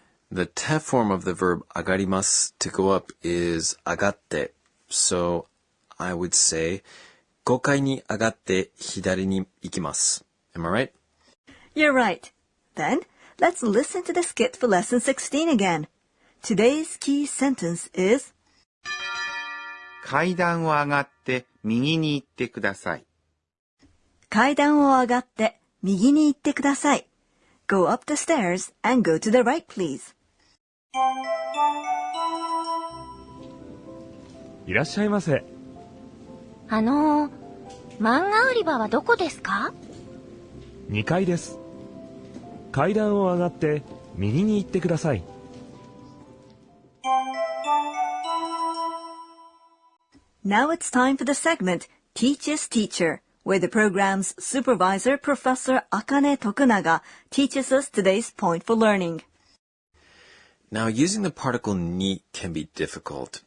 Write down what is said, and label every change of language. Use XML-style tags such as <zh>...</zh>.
<en>The te form of the verb 上がります to go up is 上がって. So I would say 5階に上がって左に行きます. Am I right? You're right. Then, let's listen to the skit for lesson 16 again. Today's key sentence is</en> <ja>階段を上がって右に行ってください。階段を上がって右に行ってください。</ja> <en>Go up the stairs and go to the right, please.</en> <ja>いらっしゃいませ。漫画売り場はどこですか？ 2階です。階段を上がって右に行ってください。</ja> <en>Now it's time for the segment Teacher's Teacher, where the program's supervisor, Professor Akane Tokunaga, teaches us today's point for learning. Now, using the particle ni can be difficult.</en>